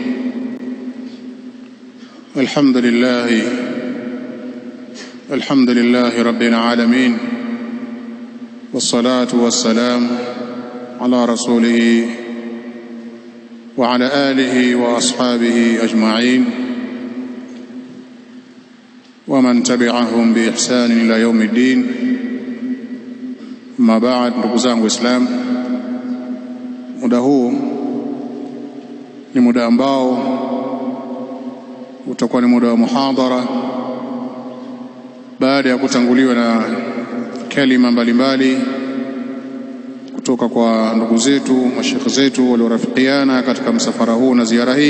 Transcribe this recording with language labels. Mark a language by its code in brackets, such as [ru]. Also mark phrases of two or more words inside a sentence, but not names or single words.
[ar] الحمد لله رب العالمين، والصلاة والسلام على رسوله وعلى آله وأصحابه أجمعين ومن تبعهم بإحسان إلى يوم الدين. ما بعد، [sw] ndugu zangu Islam, muda huu ni muda ambao utakuwa ni muda wa muhadhara baada ya kutanguliwa na kalima mbalimbali kutoka kwa ndugu zetu, mashekhe zetu waliorafikiana katika msafara huu na ziara hii.